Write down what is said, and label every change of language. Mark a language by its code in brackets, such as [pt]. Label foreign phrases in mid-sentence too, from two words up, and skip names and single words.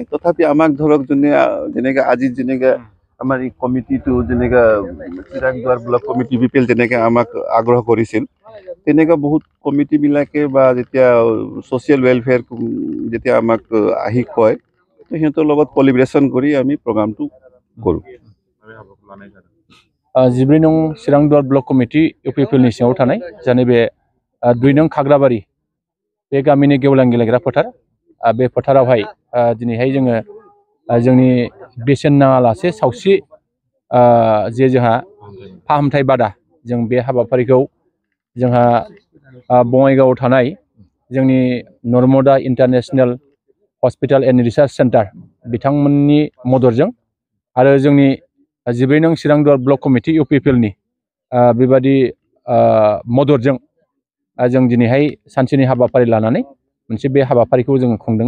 [as] তথাপি আমাক ধৰক যেনেকৈ আজি যেনেকৈ আমাৰ এই কমিটিটো যেনেকৈ চিৰাংদুৱাৰ ব্লক কমিটি বিপিএল যেনেকৈ আমাক আগ্ৰহ কৰিছিল, তেনেকুৱা বহুত কমিটিবিলাকে বা যেতিয়া [en] social welfare [as] যেতিয়া আমাক আহি কয়, তো সিহঁতৰ লগত কলিব্ৰেশ্যন কৰি আমি প্ৰগ্ৰামটো কৰোঁ। [brx] 14 नं चिरांदुवार ब्लक कमिटि इउपिपिएलनि सिङाव थानाय जाने बे 2 नं खाग्राबारि बे गामिनि गेवलां गेलेग्रा फोथार बे फोथारावहाय दिनैहाय जोङो जोंनि बेसेन नाङालासे सावस्रि जे जोंहा फाहामथाय बादा जों बे हाबाफारिखौ जोंहा बङाइगावआव थानाय जोंनि नर्मदा इन्टारनेशनेल हस्पिटाल एन्ड रिसार्च सेन्टार बिथांमोननि मददजों आरो जोंनि 14 नं चिरांदुवार ब्लक कमिटि इउपिपिएलनि बेबादि मददजों जों दिनैहाय सानसेनि हाबाफारि लानानै मोनसे बे हाबाफारिखौ जों खुंदों।